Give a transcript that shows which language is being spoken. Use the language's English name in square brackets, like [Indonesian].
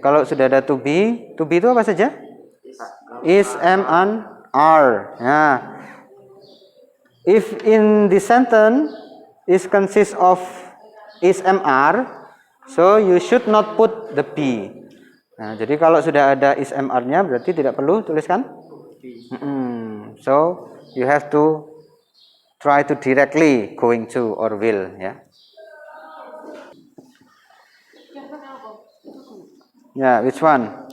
[Indonesian] Kalau sudah ada to be itu apa saja? [English] Is, am, and are. Ya. If in the sentence is consists of is, am, are, so you should not put the be. [Indonesian] Nah, jadi kalau sudah ada is, am, are-nya berarti tidak perlu tuliskan. [English] So you have to try to directly going to or will, ya. Yeah, which one?